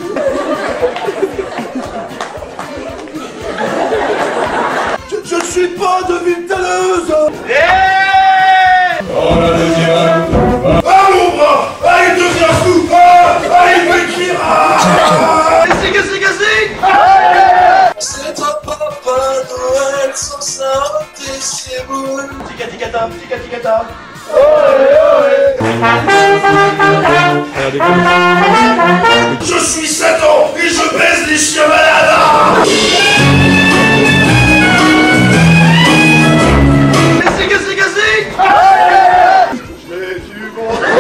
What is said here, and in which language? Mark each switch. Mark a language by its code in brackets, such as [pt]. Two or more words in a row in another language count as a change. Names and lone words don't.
[fr] Je ne suis pas de Viltaneuse! Oh la deuxième. Allons, bras. Allez, deuxième coup. Allez, Bekira. C'est toi, papa Noël, sans s'arrêter, c'est bon! Tika-tika-tam, tika-tika-tam! Je suis Satan et je baise les chiens malades. J'ai du bon.